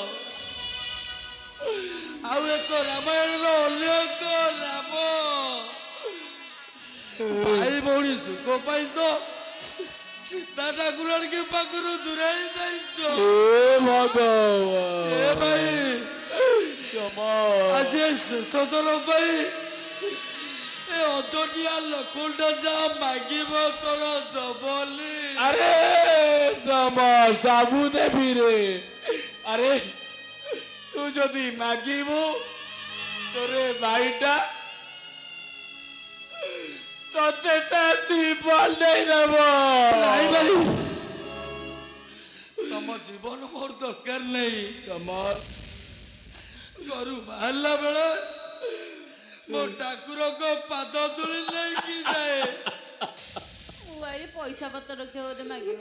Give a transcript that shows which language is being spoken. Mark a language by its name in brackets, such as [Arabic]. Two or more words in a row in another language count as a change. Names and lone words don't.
[Odia] ଆଉ ଏକ ରାମାୟଣର ଅନ୍ୟ ଏକ ରାମ ଭାଇ ଭଉଣୀ ସୁଖ ପାଇଁ ତ ସୀତା ଠାକୁରାଣୀ ପାଖରୁ ଦୂରେଇ ଯାଇଛ। ଏ ଭାଇ ଆଜି ଶେଷ ଥର ପାଇଁ ଏ ଅଯୋଧ୍ୟା ଲୋକଟା ଯାହା ମାଗିବ କଣ ଦବଲି? ଆରେ ସାବୁ ଦେବୀ ରେ, ଆରେ ତୁ ଯଦି ମାଗିବୁ ତୋରେ ଭାଇଟା ତୋତେ ତା ଜୀବନ ଦେଇ ଦେବ। ନାଇଁ ଭାଇ ତମ ଜୀବନ ମୋର ଦରକାର ନାହିଁ। ଘରୁ ବାହାରିଲା ବେଳେ ମୋ ଠାକୁରଙ୍କ ପାଦ ଧୂଳି ନେଇକି ଯାଏ। ମୁଁ ଭାଇ ପଇସା ପତ୍ର ରଖିବ ବୋଧେ ମାଗିବ।